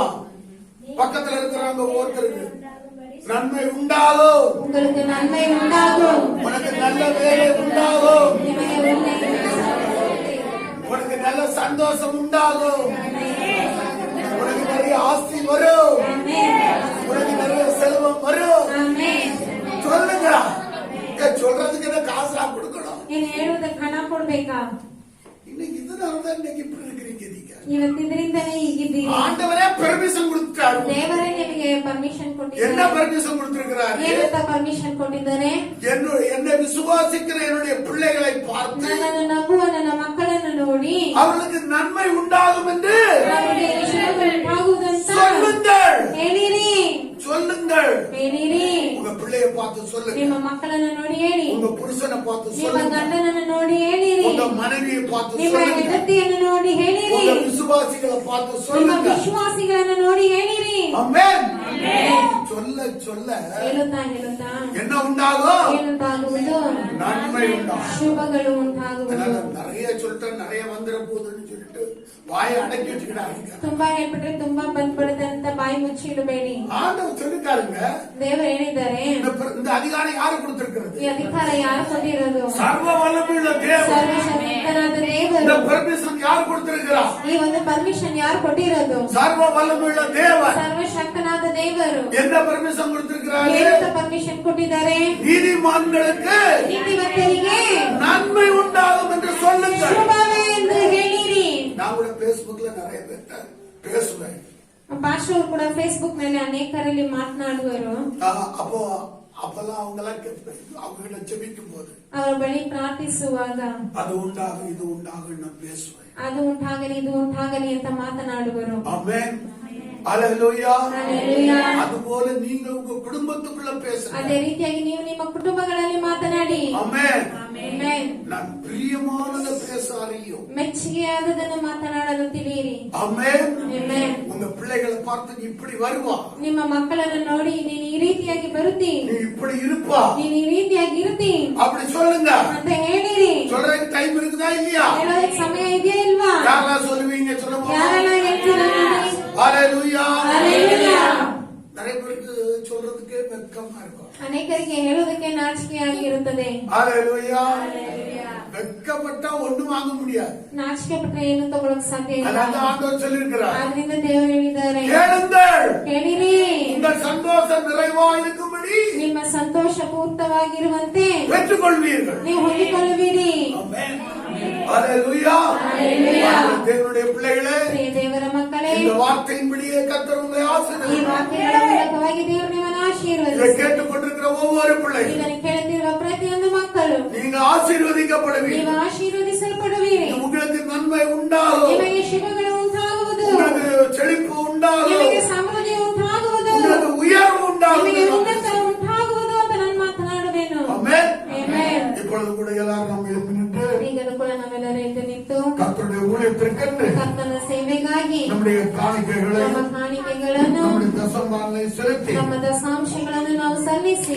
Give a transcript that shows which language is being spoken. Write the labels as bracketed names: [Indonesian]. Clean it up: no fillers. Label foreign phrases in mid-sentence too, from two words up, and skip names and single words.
[Tamil] பக்கத்துல இருக்கிறவங்க ஒருத்தருக்கு நன்மை உண்டாகும். உங்களுக்கு நன்மை உண்டாகும். உனக்கு நல்ல வேலை உண்டாகும். [Kannada] ನಿಮಗೆ ಒಳ್ಳೆಯ [Tamil] உனக்கு நல்ல சந்தோஷம் உண்டாகும். உனக்கு நிறைய ஆஸ்தி வரும். உனக்கு நிறைய செல்வம் வரும். [Kannada] ಆಮೆನ್. [Tamil] சொல்லுங்க. சொல்றதுக்கு என்ன காசா கொடுக்கணும்? [Kannada] ನೀನು ಹೇಳುವುದಕ್ಕೆ ಹಣ ಕೊಡ್ಬೇಕಾ? [Tamil] இன்னைக்கு இதனாலதான் இன்னைக்கு இப்படி இருக்கிறீங்க நீங்க. [Kannada] ಇವತ್ತಿದ್ರಿಂದಲೇ ಹೀಗಿದ್ದೀರಿ. [Tamil] ஆண்டவரே பெர்மிஷன் கொடுத்தாரு. [Kannada] ದೇವರೇ ನಿಮಗೆ ಪರ್ಮಿಷನ್ [Tamil] என்ன [Kannada] ಕೊಟ್ಟಿದ್ದಾರೆ. [Tamil] பெர்மிஷன் கொடுத்திருக்கிறாரு? [Kannada] ಏನಂತ ಪರ್ಮಿಷನ್ ಕೊಟ್ಟಿದ್ದಾರೆ? [Tamil] என்னை விசுவாசிக்கிற என்னுடைய பிள்ளைகளை பார்த்து [Kannada] ನನ್ನನ್ನು ನಂಬುವ ನನ್ನ ಮಕ್ಕಳನ್ನು ನೋಡಿ [Tamil] அவர்களுக்கு நன்மை உண்டாகும் என்று [Kannada] ಅವರಿಗೆ ಶುಭಗಳು ಉಂಟಾಗುವುದಂತ [Tamil] சொல்லுங்கள். [Kannada] ಹೇಳಿರಿ. [Tamil] சொல்லுங்கள். [Kannada] ಹೇಳಿರಿ. [Tamil] உங்க பிள்ளைய பார்த்து சொல்லுங்க. [Kannada] ನಿಮ್ಮ ಮಕ್ಕಳನ್ನು ನೋಡಿ ಹೇಳಿ. [Tamil] உங்க புருஷனை பார்த்து [Kannada] ನಿಮ್ಮ [Tamil] சொல்லுங்க. [Kannada] ಗಂಡನನ್ನು ನೋಡಿ ಹೇಳಿರಿ. [Tamil] உங்க மனைவியை பார்த்து [Kannada] ನಿಮ್ಮ [Tamil] சொல்லுங்க. [Kannada] ಹೆಂಡತಿಯನ್ನು ನೋಡಿ ಹೇಳಿರಿ. [Tamil] உங்க விசுவாசிகளை பார்த்து [Kannada] ನಿಮ್ಮ [Tamil] சொல்லுங்க. [Kannada] ವಿಶ್ವಾಸಿಗಳನ್ನು ನೋಡಿ ಹೇಳಿರಿ. [Tamil] ஆமென். சொல்ல சொல்ல [Kannada] ಹೇಳುತ್ತಾ ಹೇಳುತ್ತಾ [Tamil] என்ன உண்டாகும்? [Kannada] ಏನುಂಟಾಗುವುದು? [Tamil] நன்மை உண்டாகும். [Kannada] ಶುಭಗಳು ಉಂಟಾಗುವುದು. [Tamil] அதனால நிறைய சொல்லிட்டு நிறைய வந்துட போகுதுன்னு சொல்லிட்டு வாயை அடக்கி வச்சுக்கிறாங்க. [Kannada] ತುಂಬಾ ಹೇಳ್ಬಿಟ್ರೆ ತುಂಬಾ ಬಂದ್ಬಿಡುತ್ತೆ ಅಂತ ಬಾಯಿ ಮುಚ್ಚಿಡಬೇಡಿ. [Tamil] ஆண்டவர் சொல்லிட்டாருங்க. [Kannada] ದೇವರು ಹೇಳಿದ್ದಾರೆ. [Tamil] இந்த அதிகாரம் யாரு கொடுத்திருக்கிறது? [Kannada] ಈ ಅಧಿಕಾರ ಯಾರು ಕೊಟ್ಟಿರೋದು? [Tamil] சர்வ வல்லமையுள்ள தேவன். [Kannada] ಸರ್ವಶಕ್ತನಾದ [Tamil] இந்த [Kannada] ದೇವರು. [Tamil] பெர்மிஷன் யார் கொடுத்திருக்கிறார்? [Kannada] ಈ ಒಂದು ಪರ್ಮಿಷನ್ ಯಾರು ಕೊಟ್ಟಿರೋದು? [Tamil] சர்வ வல்லமையுள்ள தேவன். [Kannada] ಸರ್ವಶಕ್ತನಾದ ದೇವರು. [Tamil] என்ன பெர்மிஷன் கொடுத்திருக்கிறாரு? [Kannada] ಏನಂತ ಪರ್ಮಿಷನ್ ಕೊಟ್ಟಿದ್ದಾರೆ? [Tamil] நீதிமான்களுக்கு [Kannada] ನೀತಿವಂತರಿಗೆ [Tamil] நன்மை உண்டாகும் என்று சொல்லுங்கள். [Kannada] ಶುಭವೇ ಎಂದು ಹೇಳಿರಿ. [Tamil] நான் கூட Facebookல நிறைய பேர்ட்ட பேசுவேன். [Kannada] ಪಾಸ್ಟರ್ ಅವರು ಕೂಡ ಫೇಸ್ಬುಕ್ ನಲ್ಲಿ ಅನೇಕರಲ್ಲಿ ಮಾತನಾಡುವರು. [Tamil] அப்பெல்லாம் அவங்க எல்லாம் அவங்க கிட்ட ஜெபிக்கும் போது [Kannada] ಅವರ ಬಳಿ ಪ್ರಾರ್ಥಿಸುವಾಗ [Tamil] அது உண்டாகும் இது உண்டாகும் நான் பேசுவேன். [Kannada] ಅದು ಉಂಟಾಗಲಿ ಇದು ಉಂಟಾಗಲಿ ಅಂತ ಮಾತನಾಡುವರು. [Tamil] ஆமென். ஹalleluya. [Kannada] ಹಲ್ಲೆಲೂಯಾ. [Tamil] அதுபோல நீங்க உங்க குடும்பத்துக்குள்ள பேசுங்க. [Kannada] ಅದೇ ರೀತಿಯಾಗಿ ನೀವು ನಿಮ್ಮ ಕುಟುಂಬಗಳಲ್ಲಿ ಮಾತನಾಡಿ. [Tamil] ஆமென். [Kannada] ಆಮೆನ್. [Tamil] நான் பிரியமானதை பேச அறியும். [Kannada] ಮೆಚ್ಚುಗೆಯಾದದನ್ನು ಮಾತನಾಡಲು ತಿಳಿಯಿರಿ. [Tamil] ஆமென். [Kannada] ಆಮೆನ್. [Tamil] உங்க பிள்ளைகளை பார்த்து நீ இப்படி வருவா, [Kannada] ನಿಮ್ಮ ಮಕ್ಕಳನ್ನು ನೋಡಿ ನೀನು ಈ ರೀತಿಯಾಗಿ ಬರುತ್ತಿ, [Tamil] நீ இப்படி இருப்பா [Kannada] ನೀನು ಈ ರೀತಿಯಾಗಿ ಇರ್ತಿ [Tamil] அப்படி சொல்லுங்க. [Kannada] ಅಂತ ಹೇಳಿರಿ. [Tamil] சொல்றதுக்கு டைம் இருக்குதா இல்லையா? [Kannada] ಹೇಳೋದಕ್ಕೆ ಸಮಯ ಇದೆಯಾ ಇಲ್ವಾ? [Tamil] யாரெல்லாம் சொல்லுவீங்க சொல்லுங்க. [Kannada] ಯಾರೆಲ್ಲ ಹೇಳ್ತೀರಾ? [Tamil] ஹalleluya. [Kannada] ಹಲ್ಲೆಲೂಯಾ. [Tamil] நிறைய பேருக்கு சொல்றதுக்கே வெட்கமா இருக்கும். [Kannada] ಅನೇಕರಿಗೆ ಹೇಳೋದಕ್ಕೆ ನಾಚಿಕೆಯಾಗಿರುತ್ತದೆ. [Tamil] ஹalleluya. வெட்கப்பட்டா ஒண்ணும் வாங்க முடியாது. [Kannada] ನಾಚಿಕೆ ಪಟ್ರೆ ಏನು ತಗೊಳಕ್ ಸಾಧ್ಯ ಇಲ್ಲ. [Tamil] அதான் ஆண்டவர் சொல்லியிருக்கிறார். [Kannada] ಆದ್ರಿಂದ ದೇವರು ಹೇಳಿದ್ದಾರೆ, [Tamil] கேளுங்கள், [Kannada] ಕೇಳಿರಿ. [Tamil] உங்கள் சந்தோஷம் நிறைவா இருக்கும்படி [Kannada] ನಿಮ್ಮ ಸಂತೋಷ ಪೂರ್ತವಾಗಿರುವಂತೆ [Tamil] பெற்றுக்கொள்வீர்கள். [Kannada] ನೀವು ಹೊಂದಿಕೊಳ್ಳುವಿರಿ. [Tamil] ஆமென். ஹalleluya. [Kannada] ಹಲ್ಲೆಲೂಯಾ. [Tamil] தேவனுடைய பிள்ளைகளே, [Kannada] ಪ್ರಿಯ ದೇವರ ಮಕ್ಕಳೇ, [Tamil] இந்த வார்த்தையின்படியே கர்த்தர் உங்களை [Kannada] ಈ [Tamil] ஆசீர்வதிப்பார். [Kannada] ವಾಕ್ಯಗಳ ಮೂಲಕವಾಗಿ ದೇವರು ನಿಮ್ಮನ್ನು [Tamil] இதை [Kannada] ಆಶೀರ್ವದಿಸಿ. [Tamil] கேட்டுக்கொண்டிருக்கிற ஒவ்வொரு பிள்ளைகளும் [Kannada] ಇದನ್ನು ಕೇಳುತ್ತಿರುವ ಪ್ರತಿಯೊಂದು ಮಕ್ಕಳು [Tamil] நீங்க ஆசீர்வதிக்கப்படுவீர்கள். [Kannada] ನೀವು ಆಶೀರ್ವದಿಸಲ್ಪಡುವಿರಿ. [Tamil] உங்களுக்கு நன்மை உண்டாகும். [Kannada] ನಿಮಗೆ ಶುಭಗಳು ಉಂಟಾಗುವುದು. [Tamil] உங்களுக்கு செழிப்பு உண்டாகும். [Kannada] ನಿಮಗೆ ಸಮೃದ್ಧಿ ಉಂಟಾಗುವುದು. [Tamil] உங்களுக்கு உயர்வு உண்டாகும். [Kannada] ನಿಮಗೆ ಉನ್ನತ ಉಂಟಾಗುವುದು ಅಂತ ನಾನು ಮಾತನಾಡುವೆನು. [Tamil] ஆமென். [Kannada] ಆಮೆನ್. [Tamil] இப்பொழுது கூட எல்லாரும் நம்ம எழுந்து நின்று [Kannada] ಈಗಲೂ ಕೂಡ ನಾವೆಲ್ಲರೂ ಎದ್ದು ನಿಂತು [Tamil] கர்த்தருடைய ஊழியத்திற்கென்று [Kannada] ಕರ್ತನ ಸೇವೆಗಾಗಿ [Tamil] நம்முடைய காணிக்கைகளை [Kannada] ನಮ್ಮ ಕಾಣಿಕೆಗಳನ್ನು [Tamil] நம்முடைய தசம்பாங்களை செலுத்தி [Kannada] ನಮ್ಮ ದಶಾಂಶಗಳನ್ನು ನಾವು ಸಲ್ಲಿಸಿ